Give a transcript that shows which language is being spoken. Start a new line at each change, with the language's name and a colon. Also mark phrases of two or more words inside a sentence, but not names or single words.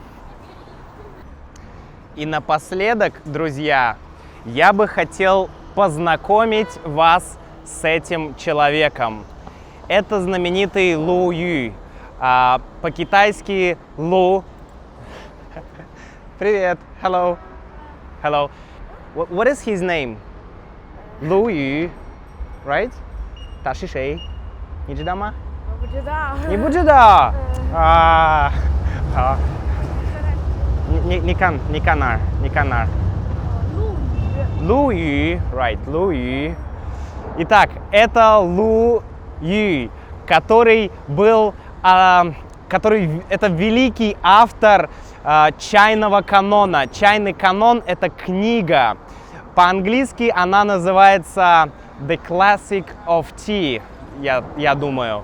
Russian: И напоследок, друзья, я бы хотел познакомить вас с этим человеком. Это знаменитый Лу Ю. По-китайски Лу. Привет.
English: Hello. Hello. What is his name? Lu Yu, right?
Chinese: 他是谁？你知道吗？我不知道。你不知道啊？好。你看哪儿？你看哪儿？Lu Yu, right? Lu Yu.
Russian: Итак, это Лу Ю, который был, это великий автор чайного канона. Чайный канон – это книга. По-английски она называется The Classic of Tea, я думаю.